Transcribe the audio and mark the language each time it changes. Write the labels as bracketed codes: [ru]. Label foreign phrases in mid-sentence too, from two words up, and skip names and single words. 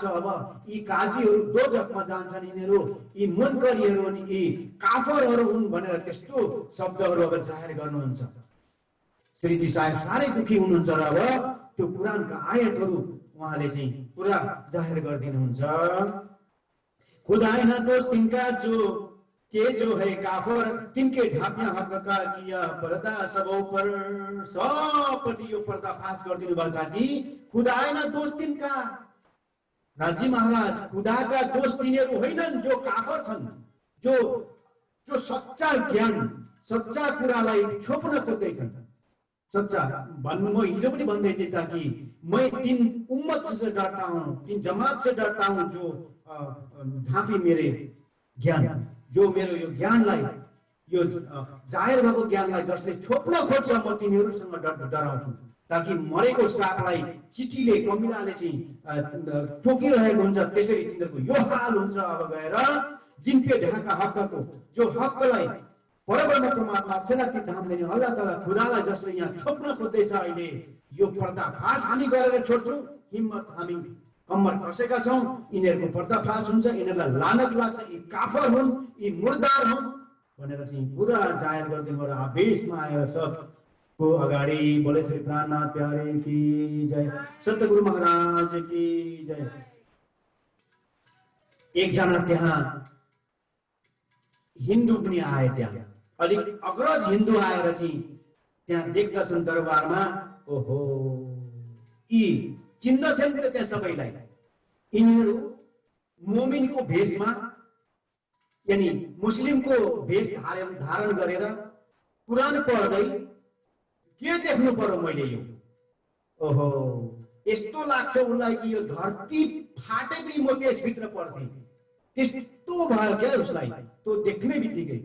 [ne] अब यी काजीहरू दोजखमा जान्छन्, यिनीहरू यी मुनकरीहरू अनि यी काफरहरू हुन् भनेर त्यस्तो शब्दहरू अब जाहेर गर्नुहुन्छ। श्रीजी साहेब साह्रै दुखी हुनुहुन्छ र अब त्यो कुरानका आयतहरू उहाँले चाहिँ पुरा जाहेर गरिदिनुहुन्छ। [hi] खुदाई न दोस्त तिनका जो है काफर, तिनके ढाप्या हक का किया पर्दा सबों पर। [ne] सबपट्टि यो पर्दाफास गरिदिनु भयो ताकि [hi] खुदाई न दोस्त तिनका, [ne] राजी महाराज खुदाका दोस्त तिनीहरू होइनन् जो काफर छन्, जो सच्चा ज्ञान, सच्चा कुरालाई छोप्न खोज्दैछन्। सच्चा भन्नु, म हिजो पनि भन्दै थिएँ ताकि [hi] मैं 3 उम्मत से डरता हूँ, 3 जमात से डरता हूँ जो ढापी मेरे ज्ञान, [ne] जो मेरो यो ज्ञानलाई, यो जाहेर भएको ज्ञानलाई जसले छोप्न खोज्छ म तिनीहरूसँग डराउँछु। ताकि मरेको सापलाई चिठीले, कमिलाले चाहिँ ठोकिरहेको हुन्छ, त्यसरी तिनीहरूको यो हाल हुन्छ। अब गएर [hi] जिनपे ढाका [ne] हकको, जो हकलाई परब्रह्म परमात्मा अक्षराती धाम लिने अल्लाह ताला खुदालाई जसले यहाँ छोप्न खोज्दैछ, अहिले यो पर्दाफास हामी गरेर छोड्छौँ। हिम्मत हामी कम्मर कसेका छौँ, यिनीहरूको पर्दाफास हुन्छ, यिनीहरूलाई लानत लाग्छ, यी काफर हुन्, यी मुर्दार हुन् भनेर चाहिँ पुरा जाहेर गरिदिनु र आवेशमा आएर सबको अगाडि बोले [hi] श्री प्राणनाथ प्यारे की जय, सतगुरु महाराज की जय। [ne] एकजना त्यहाँ हिन्दू पनि आए, त्यहाँ अलिक अग्रज हिन्दू आएर चाहिँ त्यहाँ देख्दछन् दरबारमा, ओहो यी चिन्दथेन त त्यहाँ सबैलाई। यिनीहरू मोमिनको भेषमा यानी मुस्लिमको भेष धारण गरेर कुरान पढ्दै के देख्नु पर्यो मैले यो, ओहो यस्तो लाग्छ उनलाई कि यो धरती फाटे पनि म त्यसभित्र पढ्थेँ, त्यस्तो भयो क्या उसलाई त्यो देख्ने बित्तिकै।